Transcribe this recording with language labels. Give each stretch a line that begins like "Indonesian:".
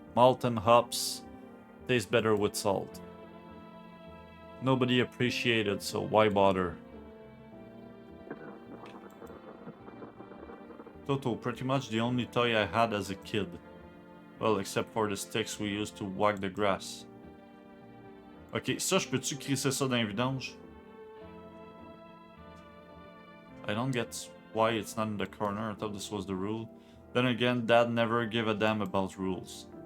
English: Malt and hops taste better with salt. Nobody appreciated, so why bother?" Toto, pretty much the only toy I had as a kid. Well, except for the sticks we used to whack the grass.
French: Ok, ça, je peux-tu crisser ça dans les vidanges?
English: I don't get why it's not in the corner. I thought this was the rule. Then again, Dad never gave a damn about rules.